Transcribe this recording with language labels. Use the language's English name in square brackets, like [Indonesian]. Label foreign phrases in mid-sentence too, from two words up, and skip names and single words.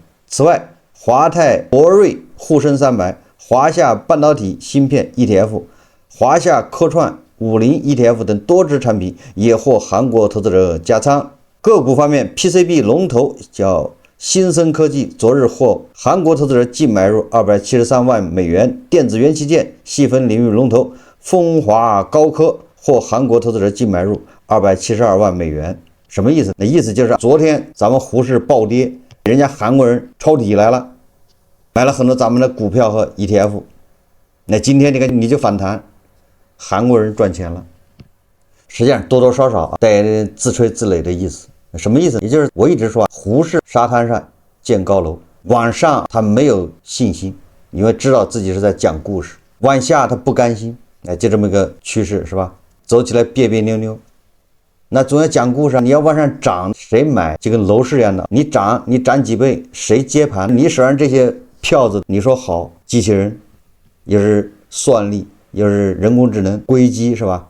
[Chinese] 此外，華泰柏瑞滬深300、華夏半導體芯片 ETF、華夏科創50 ETF 等多隻產品也獲韓國投資者加倉。個股方面 ，PCB 龍頭叫新森科技，昨日獲韓國投資者淨買入273萬美元。電子元器件細分領域龍頭風華高科獲韓國投資者淨買入272萬美元。什麼意思？那意思就是昨天咱們滬市暴跌，人家韓國人抄底來了，買了很多咱們的股票和 ETF。那今天你就反彈，韓國人賺錢了。實際上多多少少帶自吹自擂的意思。什麼意思？也就是我一直說，胡适沙灘上建高樓，往上他没有信心，因為知道自己是在講故事；往下他不甘心，就这么一個趨勢，是吧？走起來別別扭扭。那總要講故事，你要往上漲，誰買？就跟樓市一樣的，你漲幾倍，誰接盤？你手上這些票子，你說好，機器人又是算力，又是人工智能硅基，是吧？